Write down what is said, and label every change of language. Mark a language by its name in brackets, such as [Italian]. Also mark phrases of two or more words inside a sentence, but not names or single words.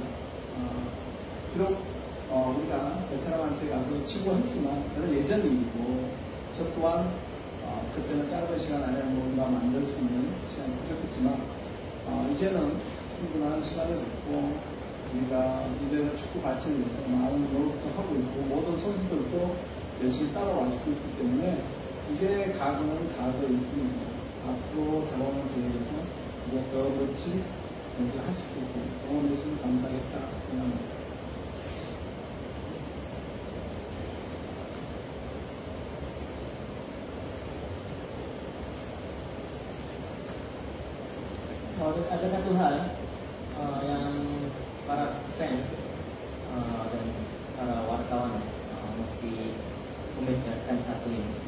[Korean] 비록 우리가 베트남한테 가서 치고 했지만 그건 예전 일이고, 저 또한 그때는 짧은 시간 안에 뭔가 만들 수 있는 시간이 부족했지만 이제는 충분한 시간을 갖고 우리가 인도네시아 축구 발전을 위해서 많은 노력도 하고 있고, 모든 선수들도 열심히 따라와주고 있기 때문에 이제 가고는 가고일 뿐입니다. 앞으로 다가오는 대회에서 우리가 더 멋진 경기를 할 수 있고 응원해 주시면 감사하겠다 생각합니다. [Indonesian] Ada satu hal yang para fans dan para wartawan mesti memikirkan satu ini.